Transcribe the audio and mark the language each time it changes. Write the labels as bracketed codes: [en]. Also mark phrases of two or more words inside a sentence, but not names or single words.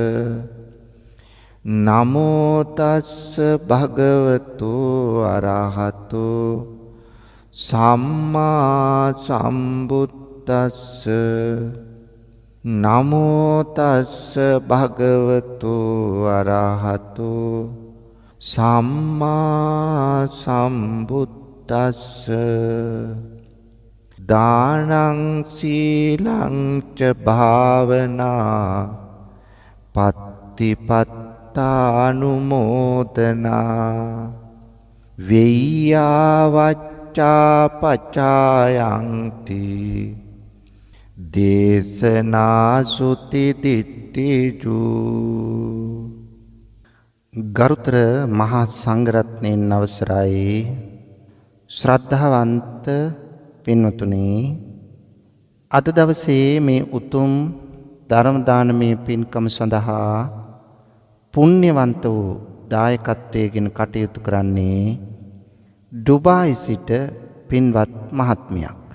[pi] නමෝ තස්ස භගවතෝ අරහතෝ සම්මා සම්බුද්දස්ස නමෝ තස්ස භගවතෝ අරහතෝ සම්මා සම්බුද්දස්ස දානං සීලං ච භාවනා පත්තිපත්තානුමෝදනා වෙය්‍යාවච්චා පචායන්ති දේශනා සුති දිට්ඨිජු. [si] ගරුතර මහා සංඝරත්නයන් අවසරයි ශ්‍රද්ධාවන්ත පින්වතුනි, අද දවසේ මේ උතුම් ධර්ම දානමය පින්කම සඳහා පුණ්‍යවන්ත වූ දායකත්වයෙන් කටයුතු කරන්නේ ඩුබායි සිට පින්වත් මහත්මියක්.